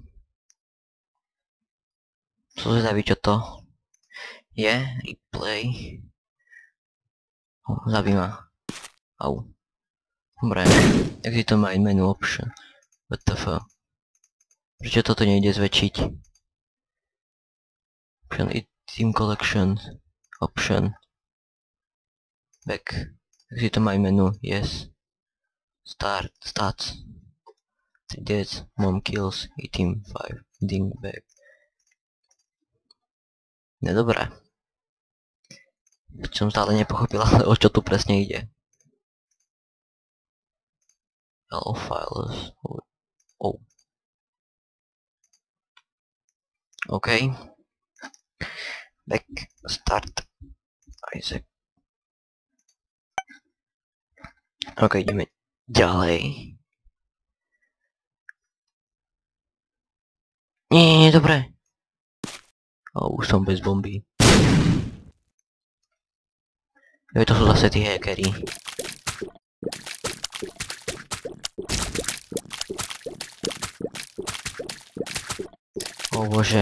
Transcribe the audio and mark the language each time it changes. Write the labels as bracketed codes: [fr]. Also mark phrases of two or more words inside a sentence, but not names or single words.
[sk] Som zvedavý, čo to je. Replay. Zabí ma. Au. Dobre. [en] Exit to main menu option. WTF. [sk] Prečo toto nejde zväčšiť? [en] Option team collection. Option. Back. Exit to main menu. Yes. Start. Stats. 3 deaths. Mom kills. Team 5. Ding back. [sk] Nedobré. Som stále nepochopil, ale o čo tu presne ide. [en] Hello files. Oh. OK. Back. Start. Isaac. [sk] Ok, ideme ďalej. Nie, dobre. Už som bez bomby. To sú zase tí hackeri. Bože.